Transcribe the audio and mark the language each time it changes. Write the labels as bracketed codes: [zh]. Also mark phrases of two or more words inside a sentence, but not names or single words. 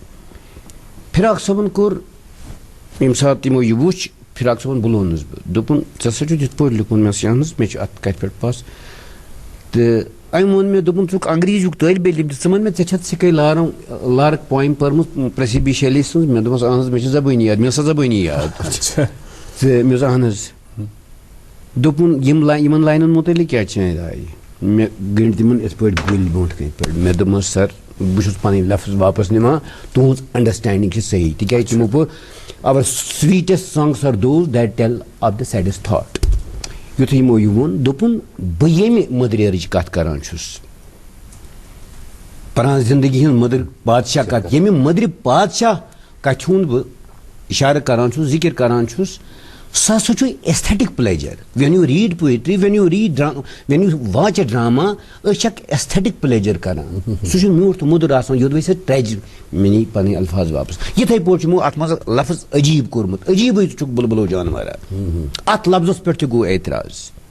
[ks] فراق صٲبن کوٚر ییٚمہِ ساتہٕ تِمو یہِ وُچھ فراق صٲبن بُلونس بہٕ دوٚپُن ژےٚ ہسا چھُتھ یِتھ پٲٹھۍ لیوٗکھمُت مےٚ اہن مےٚ چھُ اتھ کتھِ پٮ۪ٹھ پس تہٕ أمۍ ووٚن مےٚ دوٚپُن ژٕ چھُکھ انگریٖزیُک طٲلبہِ علم تہِ ژٕ وَن مےٚ ژےٚ چھَتھ سِکے لارٕک پویم پٔرمٕژ پرٛسِبی شیلی سٕنٛز مےٚ دوٚپمَس اہن حظ مےٚ چھِ زبٲنی یاد مےٚ ٲس سۄ زبٲنی یاد تہٕ مےٚ اوس اہن حظ دوٚپُن یِمن لاینن مُتعلق کیٛاہ چھِ چٲنۍ راے مےٚ گٔنٛڈۍ تِمن یِتھ پٲٹھۍ گُلۍ برونٛٹھ کَنہِ پٮ۪ٹھ مےٚ دوٚپمَس سر بہٕ چھُس پَنٕنۍ لفظ واپس نِوان تُہٕنٛز انڈرسٹینڈِنگ چھِ صحیح تِکیازِ تِمو پوٚر [en] our sweetest songs are those that tell of the saddest thought [ks] یُتھُے یِمو یہِ ووٚن دوٚپُن بہٕ ییٚمہِ مٔدرٮ۪رٕچ کتھ کران چھُس پران زندگی ہٕنٛز مٔدٕر بادشاہ کتھ ییٚمہِ مٔدرِ بادشاہ کتھِ ہُنٛد بہٕ اِشارٕ کران چھُس ذِکر کران چھُس سُہ ہسا چھُ [en] aesthetic pleasure when you read poetry when you watch a drama [ks] أسۍ چھِ اکھ [en] aesthetic pleasure [ks] کران سُہ چھُ میوٗٹھ تہٕ موٚدُر آسان یوٚدوے سۄ ٹریجِک مےٚ نی پنٕنۍ الفاظ واپس یِتھٕے پٲٹھۍ چھُ یِمو اتھ منٛز لفظ عجیٖب کوٚرمُت عجیٖبٕے چھُکھ بُلبُلو جانورا اتھ لفظس پٮ۪ٹھ تہِ گوٚو اعتراض